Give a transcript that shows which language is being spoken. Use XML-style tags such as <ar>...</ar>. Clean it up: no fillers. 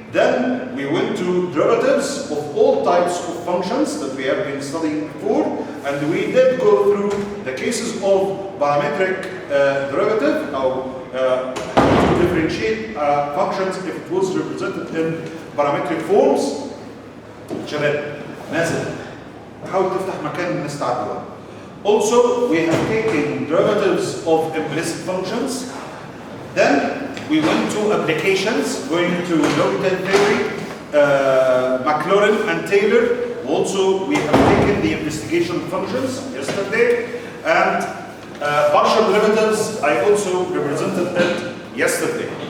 <en>Then we went to derivatives of all types of functions that we have been studying before, and we did go through the cases of parametric derivative, how to differentiate functions if it was represented in parametric forms.</en> <ar>شباب نازل حاول تفتح مكان الناس تعدي.</ar> <en>Also, we have taken derivatives of implicit functions. Then we went to applications, going to logical theory, Maclaurin and Taylor. Also, we have taken the investigation functions yesterday, and partial derivatives, I also represented it yesterday.</en>